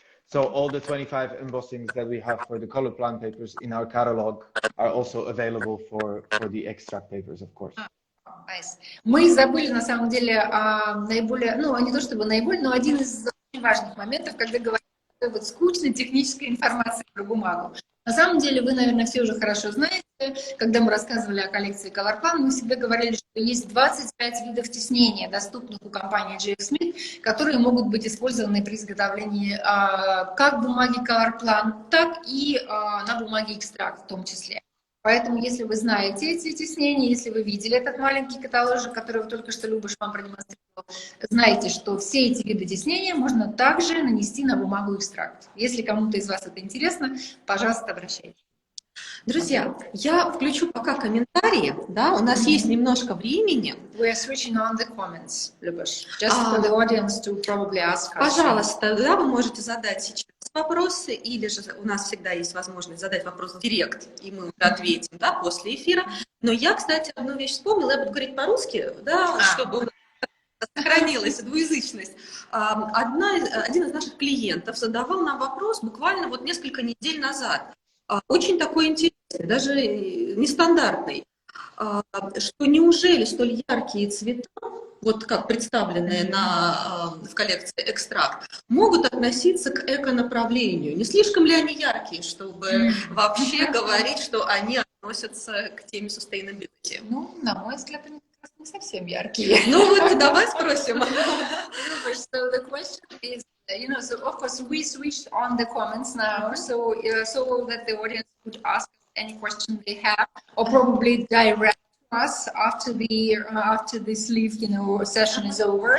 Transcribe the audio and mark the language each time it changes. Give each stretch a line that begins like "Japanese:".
English: So all the 25 embossings that we have for the color plan papers in our catalog are also available for the extract papers, of course. Nice.
Russian: Мы забыли, на самом деле, наиболее, ну, не то чтобы наиболее, но один из очень важных моментов, когда говорим о такой вот скучной технической информации про бумагу. На самом деле, вы, наверное, все уже хорошо знаете, когда мы рассказывали о коллекции ColorPlan, мы всегда говорили, что есть 25 видов тиснения, доступных у компании G.F Smith, которые могут быть использованы при изготовлении как бумаги ColorPlan, так и на бумаге экстракт в том числе. Поэтому, если вы знаете эти тиснения, если вы видели этот маленький каталожик, который только что Любаш вам продемонстрировал, знайте, что все эти виды тиснения можно также нанести на бумагу экстракт. Если кому-то из вас это интересно, пожалуйста, обращайтесь. Друзья, я включу пока комментарии, да, у нас есть немножко времени.
English: We are switching on the comments, Любаш, just for the audience to probably ask.
Russian: Пожалуйста, да, вы можете задать сейчас вопросы, или же у нас всегда есть возможность задать вопрос в директ, и мы ответим, да, после эфира. Но я, кстати, одну вещь вспомнила, я буду говорить по-русски, да, чтобы у нас сохранилась двуязычность. Один из наших клиентов задавал нам вопрос буквально вот несколько недель назад. Очень такой интересный, даже нестандартный, что неужели столь яркие цвета, вот как представленные в коллекции «Экстракт», могут относиться к эко-направлению? Не слишком ли они яркие, чтобы вообще говорить, что они относятся к теме sustainability? Ну, на мой взгляд, они как раз не совсем яркие. Ну вот, давай спросим.
English: So the question is, you know, so of course we switched on the comments now, so that the audience could ask any question they have, or probably direct us after this live, you know, session is over.